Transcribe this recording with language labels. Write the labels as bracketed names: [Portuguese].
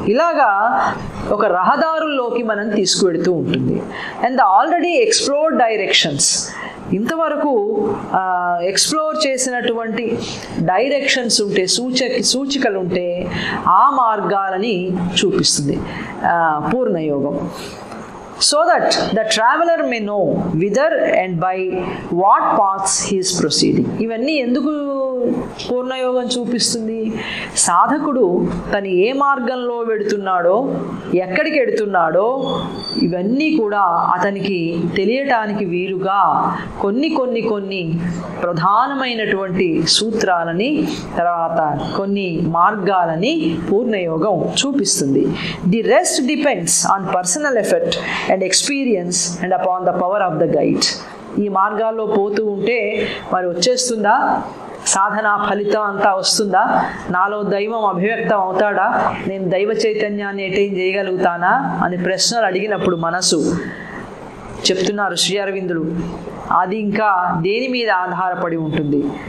[Telugu] ఇలాగా ఒక రహదారుల్లోకి మనం తీసుకువెడుతూ ఉంటుంది. [English] and the already explored directions, [Telugu] ఇంతవరకు ఎక్స్ప్లోర్ చేసినటువంటి డైరెక్షన్స్ ఉంటే, సూచికలు ఉంటే ఆ మార్గాలని చూపిస్తుంది పూర్ణయోగం. [English] So that the traveler may know whither and by what paths he is proceeding. [Telugu] ఇవన్నీ ఎందుకు పూర్ణయోగం చూపిస్తుంది? సాధకుడు తను ఏ మార్గంలో వెడుతున్నాడో, ఎక్కడికి వెడుతున్నాడో ఇవన్నీ కూడా అతనికి తెలియటానికి వీలుగా కొన్ని ప్రధానమైనటువంటి సూత్రాలని, తర్వాత కొన్ని మార్గాలని పూర్ణయోగం చూపిస్తుంది. [English] The rest depends on personal effort and experience and upon the power of the guide. [Telugu] ఈ మార్గాల్లో పోతూ ఉంటే మరి వచ్చేస్తుందా సాధన ఫలితం అంతా వస్తుందా? నాలో దైవం అభివ్యక్తం అవుతాడా? నేను దైవ చైతన్యాన్ని అటైన్ చేయగలుగుతానా అని ప్రశ్నలు అడిగినప్పుడు మనసు చెప్తున్నారు శ్రీ అరవిందులు, అది ఇంకా దేని మీద ఆధారపడి ఉంటుంది?